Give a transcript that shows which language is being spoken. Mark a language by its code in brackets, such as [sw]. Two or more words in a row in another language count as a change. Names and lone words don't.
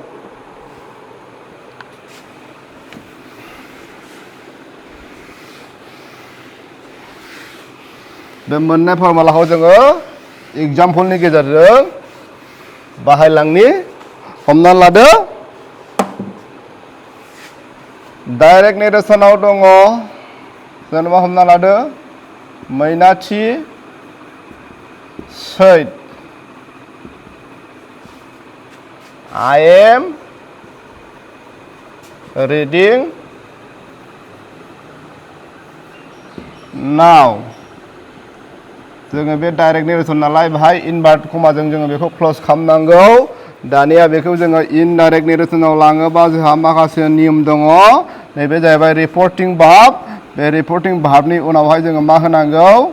[brx] बे मोननै फर्मुलाखौ जोङो एग्जामपोलनि गेजेरजों बाहायलांनि हमना लादो डाइरेक्ट नेरेसनाव दङ जेनेबा हमना लादो मैनाथि [en] said I am reading now [brx] जोङो बे [en] direct narration [brx] नालाय बाहाय इनभार्ट कमाजों जोङो बेखौ क्लोज खालामनांगौ दानिया बेखौ जोङो इनडाइरेक्ट नेरेसनाव लाङोबा जोंहा माखासे नियम दङ नैबे जाहैबाय [en] reporting verb [brx] बे रिपर्टिं भार्बनि उनावहाय जोङो मा होनांगौ